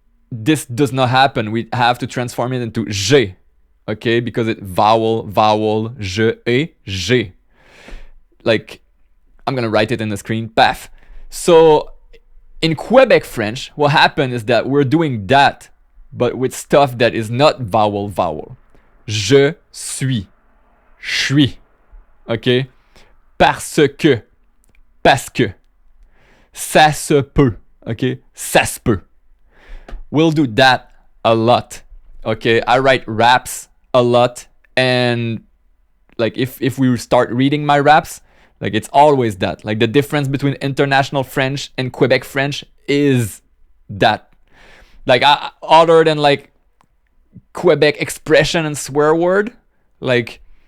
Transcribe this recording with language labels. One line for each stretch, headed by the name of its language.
English: This does not happen. We have to transform it into j'ai, okay, because it vowel, je et j'ai. Like, I'm gonna write it in the screen, paf. So in Quebec French, what happened is that we're doing that, but with stuff that is not vowel.
French: Je suis, okay, parce que, ça se peut, okay, ça se peut.
English: We'll do that a lot. Okay, I write raps a lot, and like if we start reading my raps, like it's always that. Like the difference between international French and Quebec French is that. Like other than like Quebec expression and swear word, like